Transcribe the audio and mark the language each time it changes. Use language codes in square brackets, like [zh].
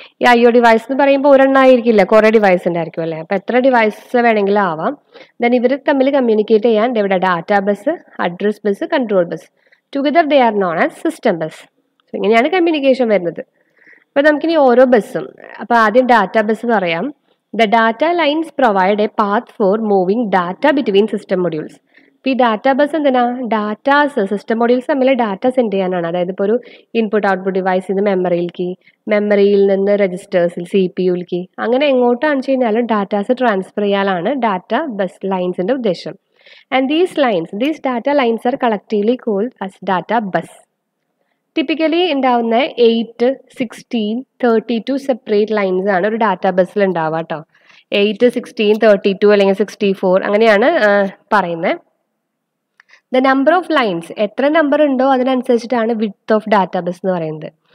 [ml] ഈ IO device എന്ന് പറയുമ്പോൾ ഒരെണ്ണമായിരിക്കില്ല, കുറേ ഡിവൈസ് ഉണ്ടായിരിക്കും അല്ലേ. അപ്പോൾ എത്ര ഡിവൈസ് വേണമെങ്കിലും ആവാം. ദെൻ ഇവർ തമ്മിൽ കമ്മ്യൂണിക്കേറ്റ് ചെയ്യാൻ ഇവിടെ data bus, address bus, control bus, [en] Together they are known as system bus. [ml] ഇങ്ങനെയാണ് കമ്മ്യൂണിക്കേഷൻ വരുന്നത്. അപ്പോൾ നമുക്കിനി ഓരോ ബസ്സും, അപ്പോൾ ആദ്യം ഡാറ്റ ബസ് പറയാം. [en] The data lines provide a path for moving data between system modules. [ml] ഇപ്പോൾ ഈ ഡാറ്റ ബസ് എന്തിനാ? ഡാറ്റാസ് സിസ്റ്റം മൊഡ്യൂൾസ് തമ്മിൽ ഡാറ്റ സെൻഡ് ചെയ്യാനാണ്. അതായത് ഇപ്പോൾ ഒരു ഇൻപുട്ട് ഔട്ട്പുട്ട് ഡിവൈസ് ഇത് മെമ്മറിയിലേക്ക്, മെമ്മറിയിൽ നിന്ന് രജിസ്റ്റേഴ്സിൽ CPUയിലേക്ക്, അങ്ങനെ എങ്ങോട്ടാണെന്ന് വെച്ച് കഴിഞ്ഞാലും ഡാറ്റാസ് ട്രാൻസ്ഫർ ചെയ്യാനാണ് ഡാറ്റ ബസ് ലൈൻസിൻ്റെ ഉദ്ദേശം. [en] And these data lines are collectively called as data bus. [ml] Typically ഉണ്ടാവുന്ന 8, 16, 32 സെപ്പറേറ്റ് ലൈൻസ് ആണ് ഒരു ഡാറ്റ ബസ്സിൽ ഉണ്ടാവുക കേട്ടോ. 8, 16, 32 അല്ലെങ്കിൽ 64 അങ്ങനെയാണ് പറയുന്നത്. [en] the number of lines, [ml] എത്ര നമ്പർ ഉണ്ടോ അതിനനുസരിച്ചിട്ടാണ് വിഡ്ത്ത് ഓഫ് ഡാറ്റ ബസ് എന്ന് പറയുന്നത്.